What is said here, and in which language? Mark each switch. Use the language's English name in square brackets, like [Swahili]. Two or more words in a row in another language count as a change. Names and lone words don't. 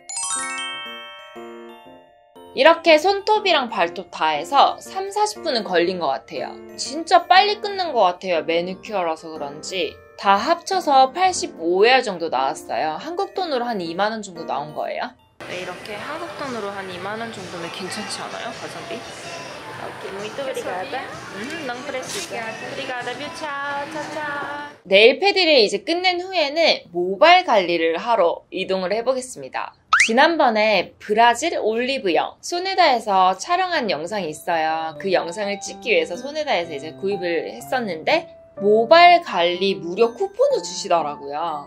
[Korean] 이렇게 손톱이랑 발톱 다 해서 30-40분은 걸린 것 같아요. 진짜 빨리 끝난 것 같아요. 매니큐어라서 그런지. 다 합쳐서 85회 정도 나왔어요. 한국 돈으로 한 2만원 정도 나온 거예요. 네, 이렇게 한국 돈으로 한 2만원 정도면 괜찮지 않아요? 가성비? 오케이, [Portuguese] muito obrigada. Não precisa. Obrigada, viu? Tchau, tchau, tchau. [Korean] 네일 패디를 이제 끝낸 후에는 모발 관리를 하러 이동을 해보겠습니다. 지난번에 브라질 올리브영 소네다에서 촬영한 영상이 있어요. 그 영상을 찍기 위해서 소네다에서 이제 구입을 했었는데 모발 관리 무료 쿠폰을 주시더라고요.